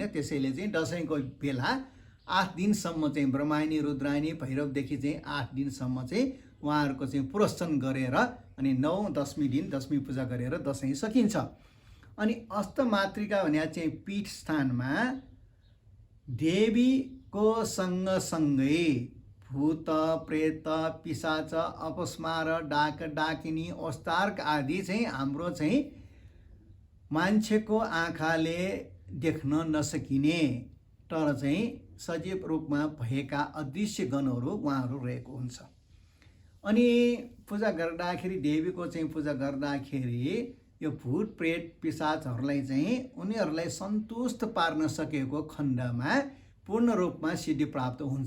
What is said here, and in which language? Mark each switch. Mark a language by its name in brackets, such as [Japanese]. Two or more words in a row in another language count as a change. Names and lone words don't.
[Nepali] त्यसैले चाहिँ दसैँको बेला 8 दिनसम्म चाहिँ ब्रह्मायणी, रुद्रायणी, भैरवदेखि चाहिँ 8 दिनसम्म चाहिँ उहाँहरूको चाहिँ पुरस्चन गरेर अनि 9-10 दिन दशमी पूजा गरेर दसैँ सकिन्छ। अनि अष्टमातृका भने चाहिँ पीठ स्थानमा देवीको सँगसँगै भूत, प्रेत, पिशाच, अपस्मार, डाक, डाकिनी, ओस्तार्क आदि चाहिँ हाम्रो चाहिँ मान्छेको आँखाले देख्न नसकिने तर चाहिँ सजीव रूपमा भएका अदृश्य गणहरू उहाँहरू रहेको हुन्छ। अनि पूजा गर्दाखेरि देवीको चाहिँ पूजा गर्दाखेरि यो भूत प्रेत पिशाचहरूलाई चाहिँ उनीहरूलाई सन्तुष्ट पार्न सकेको खण्डमा पूर्ण रूपमा सिद्धि प्राप्त हुन्छ।